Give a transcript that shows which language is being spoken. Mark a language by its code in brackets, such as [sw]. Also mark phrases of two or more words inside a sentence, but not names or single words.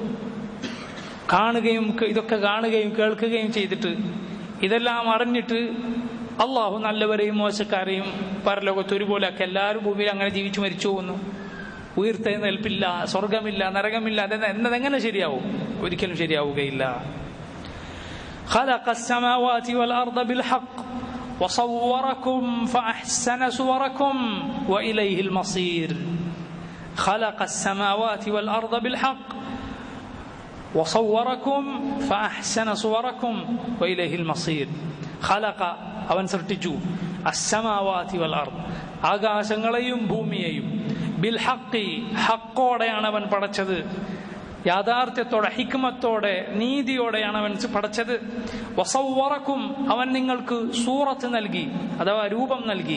[ml] ഇതൊക്കെ കാണുകയും കേൾക്കുകയും ചെയ്തിട്ട് ഇതെല്ലാം അറിഞ്ഞിട്ട് അള്ളാഹു നല്ലവരെയും മോശക്കാരെയും പരലോകത്ത് ഒരുപോലെ ഒക്കെ എല്ലാവരും ഭൂമിയിൽ അങ്ങനെ ജീവിച്ചു മരിച്ചു പോകുന്നു. ഉയർത്തെഴുന്നേൽപ്പില്ല, സ്വർഗമില്ല, നരകമില്ല, എന്നതെങ്ങനെ ശരിയാവും? ഒരിക്കലും ശരിയാവുകയില്ല. [ar] خلق السماوات والأرض بالحق وصوركم فأحسن صوركم وإليه المصير. خلق السماوات والأرض بالحق وصوركم فأحسن صوركم وإليه المصير. [ml] خلق അവൻ സൃഷ്ടിച്ചു [ar] السماوات والأرض [ml] ആകാശങ്ങളെയും ഭൂമിയെയും [ar] بالحق [ml] ഹഖോടെയാണ് അവൻ പടച്ചത്. യാഥാർത്ഥ്യത്തോടെ, ഹിക്മത്തോടെ, നീതിയോടെയാണ് അവൻ പടച്ചത്. വസവ്വറക്കും അവൻ നിങ്ങൾക്ക് സൂറത്ത് നൽകി, അഥവാ രൂപം നൽകി.